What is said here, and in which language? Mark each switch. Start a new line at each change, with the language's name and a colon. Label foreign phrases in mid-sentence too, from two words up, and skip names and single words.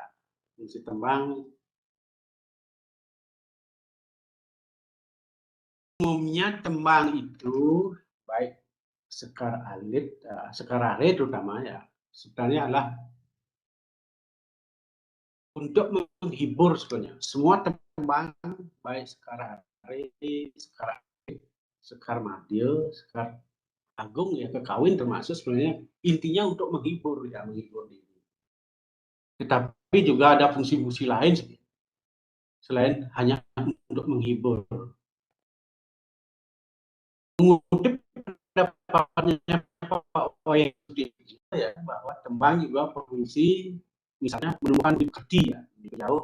Indonesian: Fungsi tembang umumnya tembang itu baik sekar alit, sekar are terutama ya, sebenarnya adalah untuk menghibur sebenarnya. Semua tembang baik sekar are, sekar alit, sekar madil, sekar agung ya kekawin termasuk sebenarnya intinya untuk menghibur ya, menghibur diri. Tetapi juga ada fungsi-fungsi lain selain hanya untuk menghibur. Mengutip pendapatnya Pak Oyeng ya, bahwa tembang juga berfungsi misalnya menemukan bukti ya jauh.